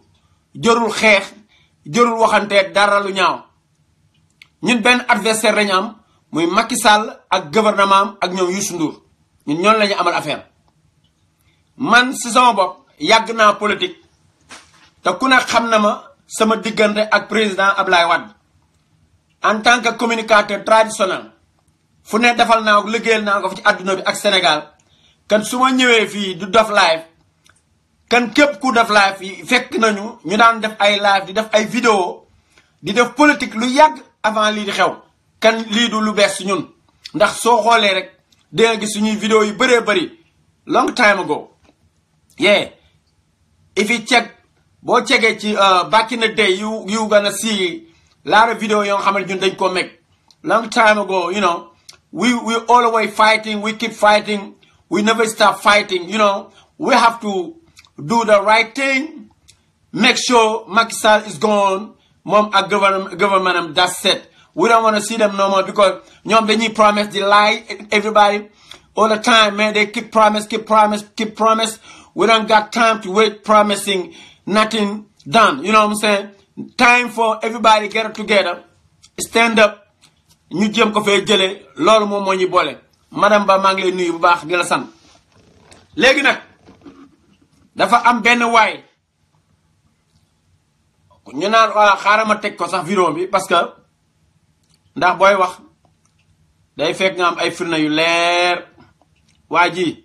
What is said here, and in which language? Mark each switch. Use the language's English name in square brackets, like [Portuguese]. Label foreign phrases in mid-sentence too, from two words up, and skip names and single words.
[Wolof] jërul xeex jërul waxante dara lu ñaaw ñun benn adversaire lañu am muy Macky Sall ak gouvernement ak ñoom Youssou Ndour ñun ñoon lañu amal affaire man si sama bopp yàgg naa politique te ku ne xam na ma sama diggante ak président Ablaye Wade [French] en tant que [Wolof] communicateur traditionnel fu ne defal naa ko liggéeyal naa ko fi ci adduna bi ak Sénégal kan su ma ñëwee fii du def live kan képp ku def live yi fekk nañu ñu daan def ay live di def ay vidéo di def politique lu yàgg avant lii di xew kan lii du lu bees si ñun ndax soo xoolee rek di nga gis suñuy vidéo yu bëree bëri [English] long time ago yeah if you check [Wolof] boo checkee ci [English] back in the day you gonna see lot of video [Wolof] yoo xam ne ñun dañ ko make [English] long time ago, you know, [Wolof] we always fighting, we keep fighting, we never stop fighting, you know. [English] We have to do the right thing, make sure Macky Sall is gone, mom a government, that's it. We don't want to see them no more because they need promise, they lie, everybody, all the time, man, they keep promise. We don't got time to wait promising, nothing done, you know what I'm saying? Time for everybody get together, stand up, [Wolof] ñu jëm ko fay jëlé loolu moom moo ñu boole madame Ba maa ngi lay nuyu bu baax di la sant léegi nag dafa am benn waay ñu naan wala xaaral ma teg ko sax vidéo bi parce que ndax booy wax day fekk nga am ay firna yu leer waa ji